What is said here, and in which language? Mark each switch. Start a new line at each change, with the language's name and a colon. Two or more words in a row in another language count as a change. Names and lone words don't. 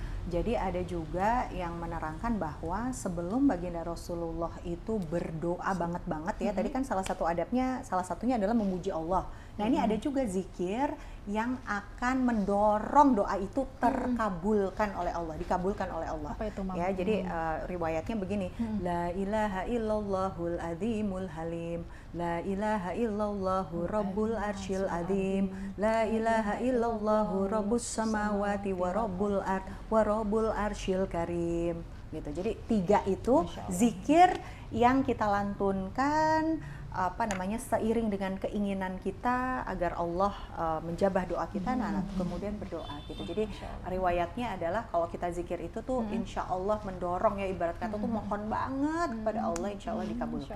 Indonesian: Jadi ada juga yang menerangkan bahwa sebelum baginda Rasulullah itu berdoa banget ya, tadi kan salah satu adabnya, salah satunya adalah memuji Allah. Nah ini ada juga zikir yang akan mendorong doa itu terkabulkan oleh Allah, dikabulkan oleh Allah. Apa itu, Mam? Ya, jadi riwayatnya begini,
Arabic: لا إله إلا الله العظيم الحليم لا إله إلا الله رب العرش العظيم لا إله إلا الله رب السماوات ورب العرش الكريم.
Indonesian: Gitu. Jadi 3 itu zikir yang kita lantunkan seiring dengan keinginan kita agar Allah menjabah doa kita, kemudian berdoa gitu. Jadi riwayatnya adalah kalau kita zikir itu tuh
Arabic: إن شاء الله
Indonesian: mendorong ya, ibarat kata tuh mohon banget kepada Allah,
Arabic: إن شاء الله
Indonesian: dikabulkan.